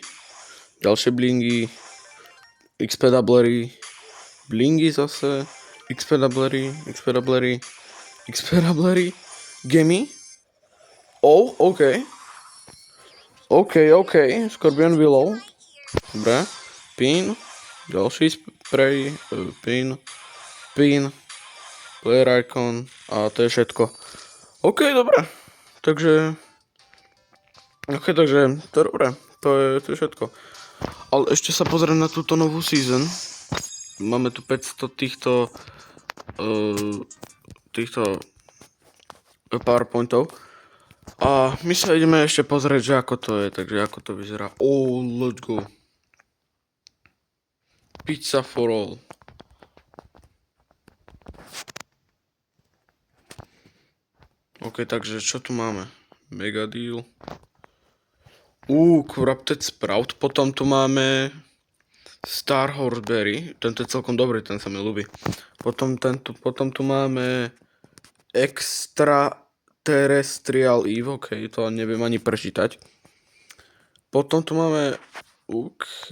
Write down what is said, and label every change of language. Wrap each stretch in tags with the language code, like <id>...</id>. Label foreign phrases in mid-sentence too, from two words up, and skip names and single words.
<sk>Ďalšie blingy. XP doublery. Blingy zase. XP doublery.</sk> <en>Gimme. Oh, OK.</en> <sk>OK. Scorpion Willow. Dobre. Pin. Ďalší spray. Pin.</sk> <en>Player icon.</en> <sk>A to je všetko. OK, dobre. Takže to je dobré. To je všetko. Ale ešte sa pozriem na túto novú season. Máme tu 500 týchto powerpointov. A my sa ideme ešte pozrieť, že ako to je, takže ako to vyzerá.</sk> <en>Oh, let's go. Pizza for all.</en> <sk>OK, takže čo tu máme?</sk> <en>Mega deal. Corrupted Sprout.</en> <sk>Potom tu máme Star Horseberry. Tento je celkom dobrý, ten sa mi ľúbi. Potom tu máme Extraterrestrial Eve. OK, to neviem ani prečítať. Potom tu máme OK.</sk>